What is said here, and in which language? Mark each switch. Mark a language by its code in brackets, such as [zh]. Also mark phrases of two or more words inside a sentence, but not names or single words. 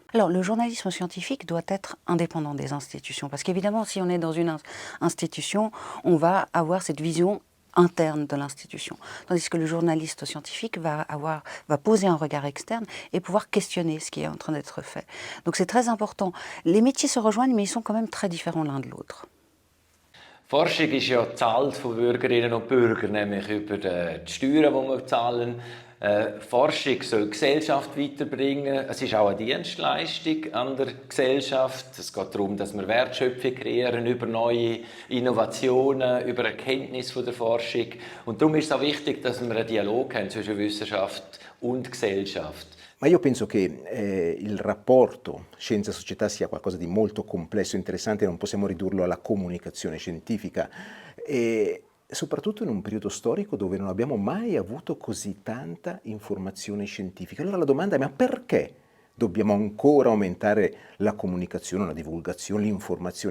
[fr] Alors, le journalisme scientifique doit être indépendant des institutions, parce qu'évidemment, si on est dans une institution, on va avoir cette vision interne de l'institution. Tandis que le journaliste scientifique va poser un regard externe et pouvoir questionner ce qui est en train d'être fait. Donc c'est très important. Les métiers se rejoignent, mais ils sont quand même très différents l'un de l'autre. [de] Forschung ist ja gezahlt von Bürgerinnen und Bürgern, nämlich über die Steuern, die wir zahlen. Forschung soll die Gesellschaft weiterbringen. Es ist auch eine Dienstleistung an der Gesellschaft. Es geht darum, dass wir Wertschöpfung kreieren über neue Innovationen, über Erkenntnis von der Forschung. Und darum ist es auch wichtig, dass wir einen Dialog haben zwischen Wissenschaft und Gesellschaft. [it] Ma io penso che il rapporto scienza-società sia qualcosa di molto complesso e interessante, non possiamo ridurlo alla comunicazione scientifica. E soprattutto in un periodo storico dove non abbiamo mai avuto così tanta informazione scientifica. Allora la domanda è: ma perché dobbiamo ancora aumentare la comunicazione, la divulgazione, l'informazione scientifica?